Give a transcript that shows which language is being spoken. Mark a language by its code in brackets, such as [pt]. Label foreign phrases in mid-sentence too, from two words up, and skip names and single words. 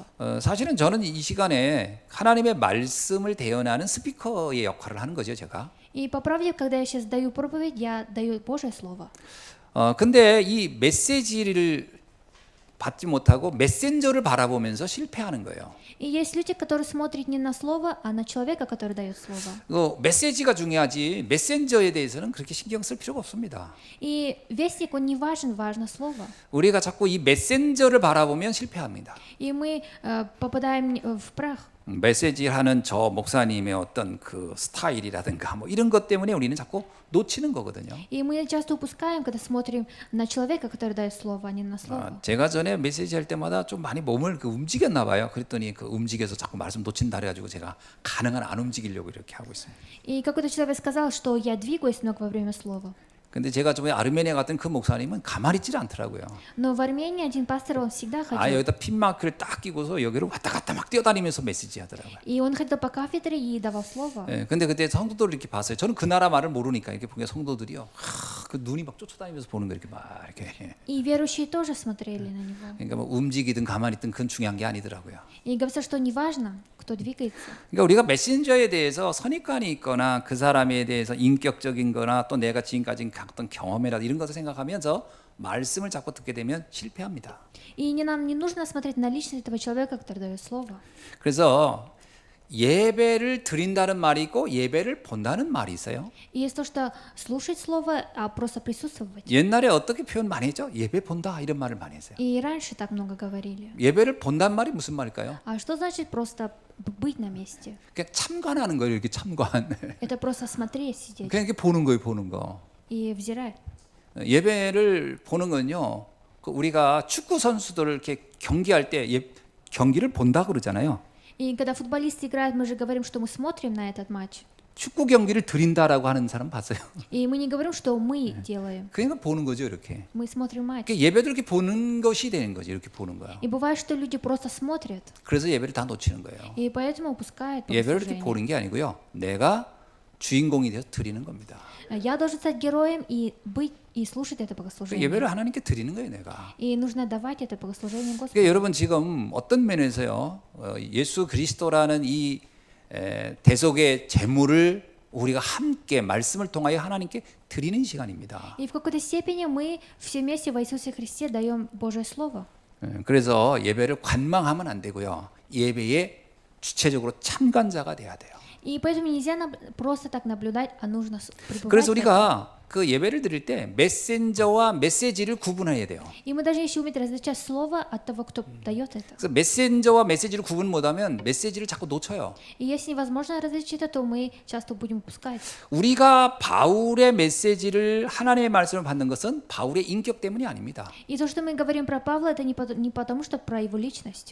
[ko] 사실은 저는 이 시간에 하나님의 말씀을 대연하는 스피커의 역할을 하는 거죠, 제가. [ru] И по правде, когда я сейчас даю проповедь, я даю Божье Слово. [ko] 근데 이 메시지를 받지 못하고 메신저를 바라보면서 실패하는 거예요. [ru] И есть люди, которые смотрят не на Слово, а на человека, который дает Слово. [ko] 메시지가 중요하지 메신저에 대해서는 그렇게 신경 쓸 필요가 없습니다. [ru] И вестник, он не важен, важно Слово. [ko] 우리가 자꾸 이 메신저를 바라보면 실패합니다. [ru] И мы попадаем в прах. [ko] 메시지하는 저 목사님의 어떤 그 스타일이라든가 뭐 이런 것 때문에 우리는 자꾸 놓치는 거거든요. [ru] И мы часто упускаем, когда смотрим на человека, который дает Слово, а не на Слово. [ko] 제가 전에 메시지 할 때마다 좀 많이 몸을 움직였나 봐요. 그랬더니 그 움직여서 자꾸 말씀 놓친다 그래가지고 제가 가능한 안 움직이려고 이렇게 하고 있습니다. [ru] И какой-то человек сказал, что я двигаюсь много во время Слова. [ko] 근데 제가 저번에 아르메니아 갔던 그 목사님은 가만히 있질 않더라고요. [ru] Но в Армении один пастор, он всегда ходил. [ko] 여기다 핀마크를 딱 끼고서 여기로 왔다 갔다 막 뛰어다니면서 메시지 하더라고요. [ru] И он ходил по кафедре и давал Слово. [ko] 근데 그때 성도들을 이렇게 봤어요. 저는 그 나라 말을 모르니까 이렇게 보니까 성도들이요, 그 눈이 막 쫓아다니면서 보는 거 이렇게 막 이렇게. [ru] И верующие тоже смотрели на него. [ko] 그러니까 뭐 움직이든 가만히 있든 그건 중요한 게 아니더라고요. [ru] И говорится, что не важно, кто двигается. [ko] 그러니까 우리가 메신저에 대해서 선입관이 있거나 그 사람에 대해서 인격적인거나 또 내가 지금까지 갖던 경험이라 이런 것을 생각하면서 말씀을 자꾸 듣게 되면 실패합니다. [ru] И нам не нужно смотреть на личность этого человека, который дает Слово. [ko] 그래서 예배를 드린다는 말이 있고 예배를 본다는 말이 있어요. [ru] И есть то, что слушать Слово, а просто присутствовать. [ko] 옛날에 어떻게 표현 많이 했죠? 예배 본다 이런 말을 많이 했어요. [ru] И раньше так много говорили. [ko] 예배를 본다는 말이 무슨 말일까요? [ru] А что значит просто быть на месте? [ko] 그냥 참관하는 거예요. 이렇게 참관. [ru] Это просто смотреть, сидеть [ko] 그냥 이렇게 보는 거예요. 보는 거. [ru] и взирать. [ko] 예배를 보는 건요, 우리가 축구 선수들을 이렇게 경기할 때 경기를 본다 그러잖아요. [ru] И когда футболисты играют, мы же говорим, что мы смотрим на этот матч. [ko] 축구 경기를 드린다라고 하는 사람 봤어요. [ru] И мы не говорим, что мы делаем. [ko] 그러니까 보는 거죠, 이렇게. [ru] Мы смотрим матч. [ko] 그러니까 예배도 이렇게 보는 것이 되는 거지, 이렇게 보는 거야. [ru] И бывает, что люди просто смотрят, [ko] 그래서 예배를 다 놓치는 거예요. [ru] и поэтому упускают [ko] 예배를 이렇게 [ru] богослужение. [ko] 보는 게 아니고요, 내가 주인공이 되어서 드리는 겁니다. [ru] Я должен стать героем и быть и слушать это [ko] 그 [ru] богослужение. [ko] 예배를 하나님께 드리는 거예요, 내가. [ru] И нужно давать это богослужение Господу. [ko] 그러니까 여러분 지금 어떤 면에서요, 예수 그리스도라는 이 대속의 제물을 우리가 함께 말씀을 통하여 하나님께 드리는 시간입니다. [ru] И в какой-то степени мы все вместе во Иисусе Христе даем Божье Слово. [ko] 그래서 예배를 관망하면 안 되고요, 예배에 주체적으로 참관자가 돼야 돼요. [ru] И поэтому нельзя просто так наблюдать, а нужно пребывать. [ko] 그래서 [ru] в этом. [ko] 우리가 그 예배를 드릴 때 메신저와 메시지를 구분해야 돼요. [ru] И мы должны еще уметь различать слово от того, кто дает это. [ko] 그래서 메신저와 메시지를 구분 못하면 메시지를 자꾸 놓쳐요. [ru] И если невозможно различить это, то мы часто будем упускать. [ko] 우리가 바울의 메시지를 하나님의 말씀을 받는 것은 바울의 인격 때문이 아닙니다. [ru] И то, что мы говорим про Павла, это не потому, что про его личность.